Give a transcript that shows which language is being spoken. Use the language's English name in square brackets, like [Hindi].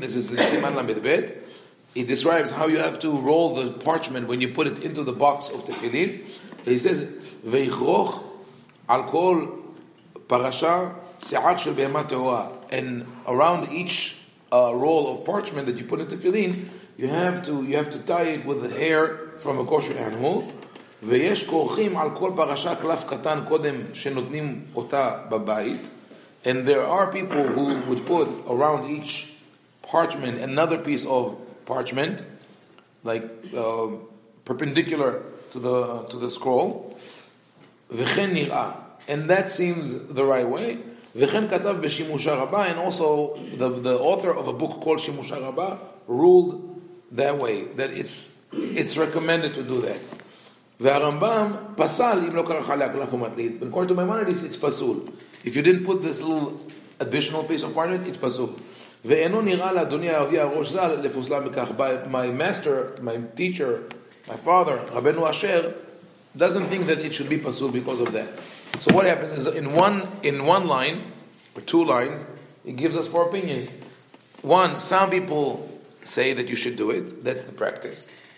[English] This is Siman Lamed Bet. He describes how you have to roll the parchment when you put it into the box of Tefillin. [Hebrew] He says, Veichroch al kol parasha se'ach shel behema te'ora. [English] And around each roll of parchment that you put in Tefillin, you have to tie it with the hair from a kosher animal. [Hebrew] ויש כורכים על כל פרשה קלף קטן קודם שנותנים אותה בבית. [English] And there are people who would put around each parchment another piece of parchment, like perpendicular to the scroll. [Hebrew] וכן נראה. [English] And that seems the right way. [Hebrew] וכן כתב בשימושה רבה, [English] and also the author of a book called שימושה רבה ruled that way, that it's recommended to do that. [Hebrew] והרמב"ם פסל אם לא קרח עליה קלף ומטלית. [English] But according to Maimonides, it's pasul. If you didn't put this little additional piece of parchment, it's pasul. [Hebrew] ואינו נראה לאדוני אביה הראש ז"ל לפוסלה בכך. [English] My master, my teacher, my father, רבנו אשר, doesn't think that it should be pasul because of that. So what happens is in one line or two lines, it gives us four opinions. One, some people say that you should do it. That's the practice.